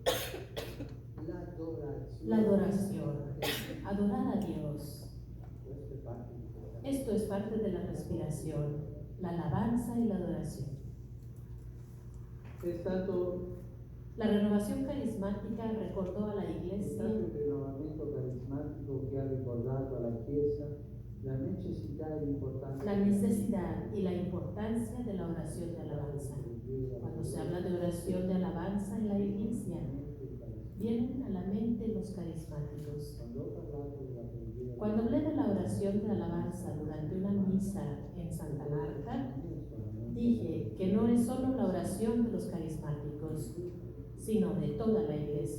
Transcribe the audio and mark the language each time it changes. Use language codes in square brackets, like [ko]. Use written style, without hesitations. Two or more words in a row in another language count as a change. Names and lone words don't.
[es] La adoración, adorar a Dios. Esto es parte de la respiración, la alabanza y la adoración. La renovación carismática recordó a la Iglesia [it] il rinnovamento carismatico che ha ricordato alla Chiesa la necessità e l'importanza [es] la necesidad y la importancia de la oración de alabanza. Cuando se habla de oración de alabanza en la Iglesia, vienen a la mente los carismáticos. Cuando hablé de la oración de alabanza durante una misa en Santa Marta, dije que no es solo la oración de los carismáticos, sino de toda la Iglesia.